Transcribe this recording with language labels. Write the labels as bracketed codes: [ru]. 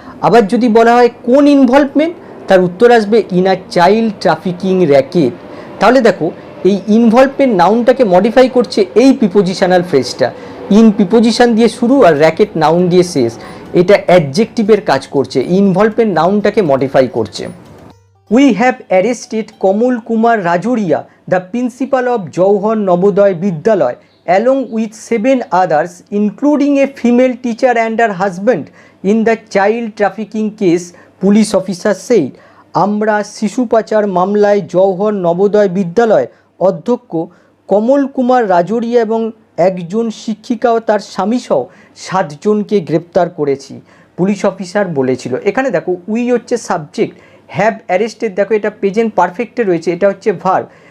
[bn] আবার যদি বলা হয় কোন ইনভলভমেন্ট, তার উত্তর আসবে [en] In a child trafficking racket. [bn] তাহলে দেখো এই ইনভলভমেন্ট নাউনটাকে মডিফাই করছে এই প্রিপোজিশনাল ফ্রেজটা। ইন প্রিপোজিশন দিয়ে শুরু আর র্যাকেট নাউন দিয়ে শেষ। এটা অ্যাডজেক্টিভের কাজ করছে, ইনভলভের নাউনটাকে মডিফাই করছে। [en] We have arrested Kamal Kumar Rajuria, the principal of Jawahar Navodaya Vidyalaya, along with 7 others, including a female teacher and her husband, in the child trafficking case, police officer said। [bn] আমরা শিশু পাচার মামলায় জওহর নবোদয় বিদ্যালয় অধ্যক্ষ কমল কুমার রাজুরিয়া এবং একজন শিক্ষিকা ও তার স্বামীসহ 7 জনকে গ্রেপ্তার করেছি, পুলিশ অফিসার বলেছিল। এখানে দেখো উই হচ্ছে সাবজেক্ট, [en] have arrested [bn] দেখো এটা প্রেজেন্ট পারফেক্টে রয়েছে, এটা হচ্ছে ভার্ব।